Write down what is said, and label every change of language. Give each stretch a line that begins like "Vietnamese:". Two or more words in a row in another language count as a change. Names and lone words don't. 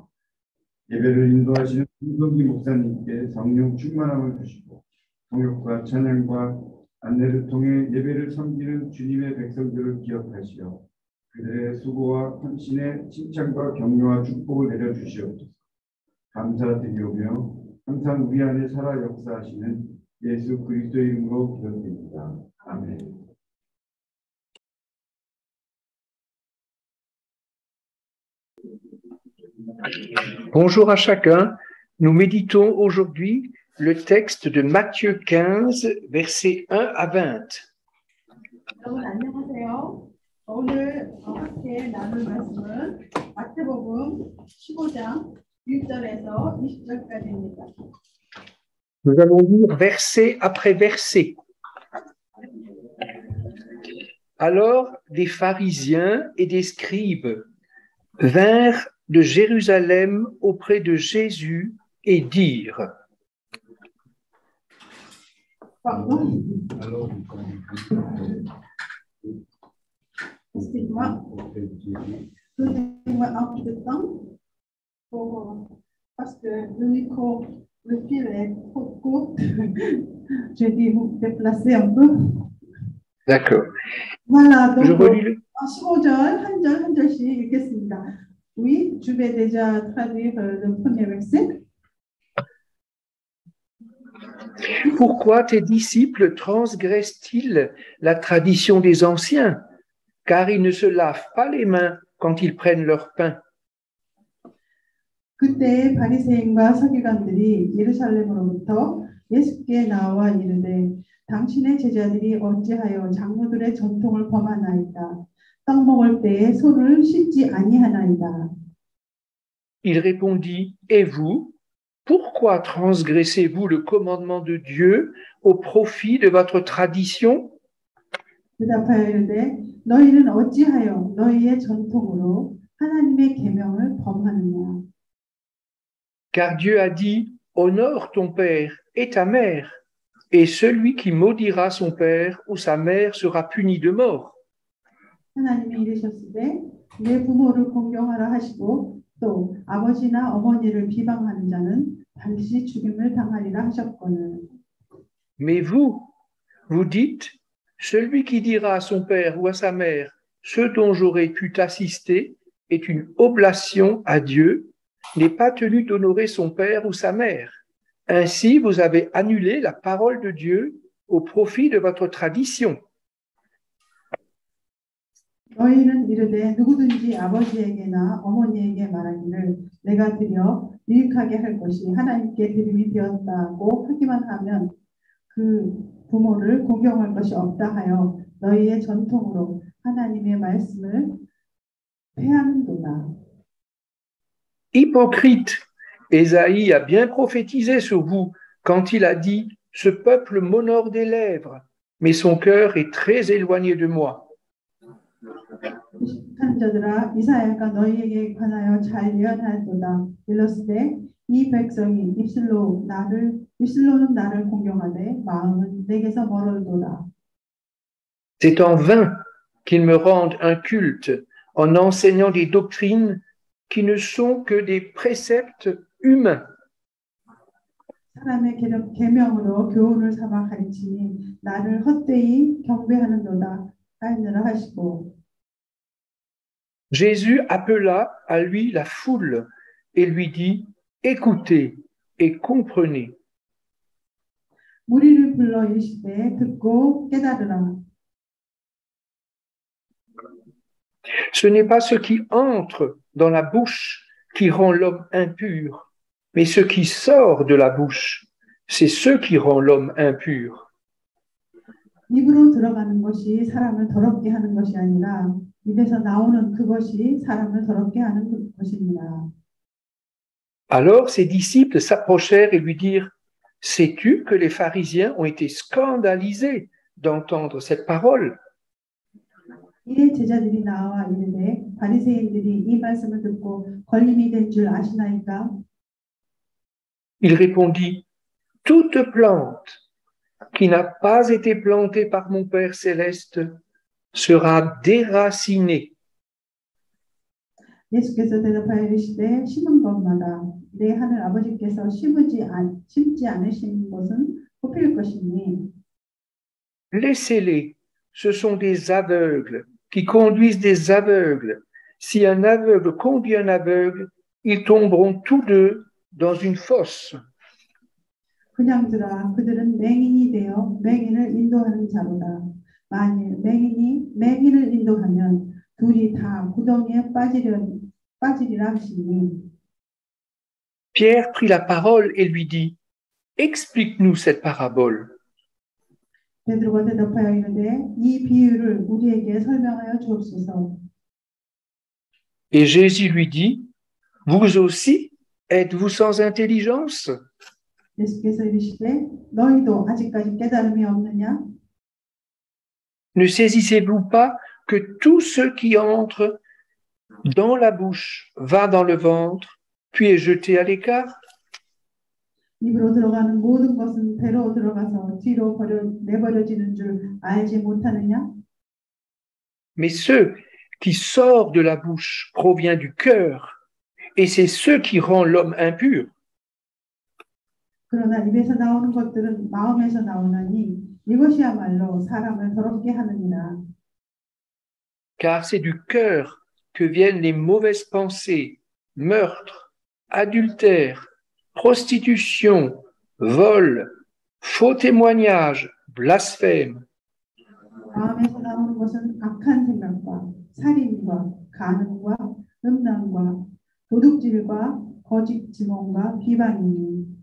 Korean: 예배를 인도하시는 김성기 목사님께 성령 충만함을 주시고 통역과 찬양과 안내를 통해 예배를 섬기는 주님의 백성들을 기억하시어 그들의 수고와 헌신에 칭찬과 격려와 축복을 내려주시옵소서. 감사드리오며 항상 우리 안에 살아 역사하시는 예수 그리스도의 이름으로 기도드립니다. 아멘.
French: Bonjour à chacun. Nous méditons aujourd'hui le texte de Matthieu 15, versets 1 à 20.
Korean: 여러분 안녕하세요. 오늘 함께 나눌 말씀은 마태복음 15장 6절에서 20절까지입니다.
French: Nous allons lire verset après verset. Alors des pharisiens et des scribes vinrent de Jérusalem auprès de Jésus et dirent: Excuse-moi. Donnez-moi un peu de temps parce que le micro Le fil est trop court. J'ai dû vous déplacer un peu. D'accord. Voilà, donc Je relis le...
Korean: 15절 한 절 한 절씩 읽겠습니다.
French: Oui, je vais déjà traduire le premier verset. Pourquoi tes disciples transgressent-ils la tradition des anciens? Car ils ne se lavent pas les mains quand ils prennent leur pain.
Korean: 그때 바리새인과 서기관들이 예루살렘으로부터 예수께 나와 이르되 당신의 제자들이 어찌하여 장로들의 전통을 범하나이까? 떡 먹을 때에 손을 씻지 아니하나이다.
French: Il répondit, et vous, pourquoi transgressez-vous le commandement de Dieu au profit de votre tradition?
Korean: 대답하여 이르되 너희는 어찌하여 너희의 전통으로 하나님의 계명을 범하느냐?
French: Car Dieu a dit, honore ton père et ta mère, et celui qui maudira son père ou sa mère sera puni de mort.
Korean: 하나님이 이르셨으되 내 부모를 공경하라 하시고 또 아버지나 어머니를 비방하는 자는 반드시 죽임을 당하리라 하셨거늘.
French: Mais vous, vous dites, celui qui dira à son père ou à sa mère, ce dont j'aurais pu t'assister est une oblation à Dieu, n'est pas tenu d'honorer son père ou sa mère. Ainsi, vous avez annulé la parole de Dieu au profit de votre tradition.
Korean: 너희는 이르되 누구든지 아버지에게나 어머니에게 말하기를 내가 드려 유익하게 할 것이 하나님께 드림이 되었다고 하기만 하면 그 부모를 공경할 것이 없다 하여 너희의 전통으로 하나님의 말씀을 폐하는도다.
French: Hypocrite, Ésaïe a bien prophétisé sur vous quand il a dit « Ce peuple m'honore des lèvres, mais son cœur est très éloigné de moi. »
Korean: 한 자들아 이사야가 너희에게 관하여 잘 예언하였도다. 일렀으되 이 백성이 입술로는 나를 공경하되 마음은 내게서 멀어도다.
French: C'est en vain qu'ils me rendent un culte en enseignant des doctrines qui ne sont que des préceptes humains.
Korean: 사람의 계명으로 교훈을 삼아 가르치니 나를 헛되이 경배하는도다 하였느라 하시고.
French: Jésus appela à lui la foule et lui dit « Écoutez et comprenez.
Korean: 무리를 불러 이르시되 듣고 깨달으라.
French: Ce n'est pas ce qui entre dans la bouche qui rend l'homme impur, mais ce qui sort de la bouche, c'est ce qui rend l'homme impur.
Korean: 입으로 들어가는 것이 사람을 더럽게 하는 것이 아니라 입에서 나오는 그것이 사람을 더럽게 하는 것입니다.
French: Alors ses disciples s'approchèrent et lui dirent « Sais-tu que les pharisiens ont été scandalisés d'entendre cette parole ?»
Korean: 이에 제자들이 나와 이르되 바리새인들이 이 말씀을 듣고 걸림이 된 줄 아시나이까?
French: Il répondit « Toute plante qui n'a pas été plantée par mon Père céleste sera déracinée.
Korean: 예수께서 대답하여 이르시되 심은 것마다 내 하늘 아버지께서 심지 않으신 것은 뽑힐 것이니.
French: Laissez-les, ce sont des aveugles qui conduisent des aveugles. Si un aveugle conduit un aveugle, ils tomberont tous deux dans une fosse.
Korean: 그냥 두라. 그들은 맹인이 되어 맹인을 인도하는 자로다. 만일 맹인이 맹인을 인도하면 둘이 다 구덩이에 빠지리라 하시니.
French: Pierre prit la parole et lui dit « Explique-nous cette parabole. »
Korean: 베드로가 대답하여 이르되 이 비유를 우리에게 설명하여 주옵소서.
French: Et Jésus lui dit « Vous aussi, êtes-vous sans intelligence?
Korean: 예수께서 이르시되 너희도 아직까지 깨달음이 없느냐?
French: Ne saisissez-vous pas que tout ce qui entre dans la bouche va dans le ventre, puis est jeté à l'écart?
Korean: 입으로 들어가는 모든 것은 배로 들어가서 뒤로 내버려지는 줄 알지 못하느냐?
French: Mais ce qui sort de la bouche provient du cœur, et c'est ce qui rend l'homme impur.
Korean: 그러나 입에서 나오는 것들은 마음에서 나오나니 이것이야말로 사람을 더럽게 하느니라.
French: Car c'est du cœur que viennent les mauvaises pensées, meurtres, adultères, prostitution, vol, faux témoignages, blasphème.
Korean: 마음에서 나오는 것은 악한 생각과 살인과 간음과 음란과 도둑질과 거짓 증언과 비방이니.